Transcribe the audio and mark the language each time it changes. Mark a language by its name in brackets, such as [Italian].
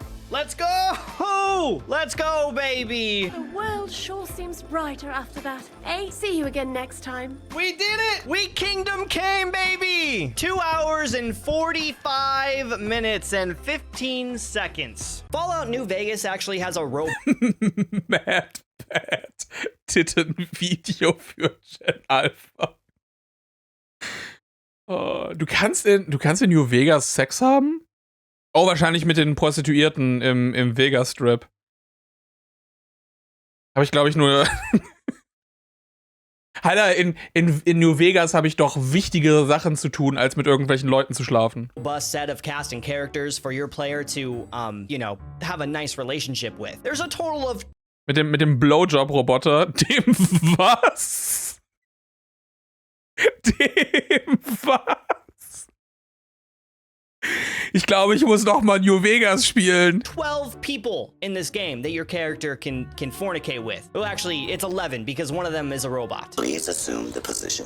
[English] Let's go! Let's go, baby! The world sure seems brighter after that. Eh? See you again next time. We did it! We kingdom came, baby! 2 hours and 45 minutes and 15 seconds. Fallout New Vegas actually has a rope. [German] Mad Pat Titten-Video für Gen Alpha. Oh, du kannst in New Vegas Sex haben? Oh, wahrscheinlich mit den Prostituierten im Vegas-Strip. Habe ich, glaube ich, nur... Alter, in New Vegas habe ich doch wichtigere Sachen zu tun, als mit irgendwelchen Leuten zu schlafen. [English] Robust set of casting characters for your player to, you know, have a nice relationship with. There's a total of... [German] Mit dem Blowjob-Roboter, dem was? Dem was? Ich glaube, ich muss noch mal New Vegas spielen. [English] 12 people in this game that your character can fornicate with. Well, actually, it's 11 because one of them is a robot. Please assume the position.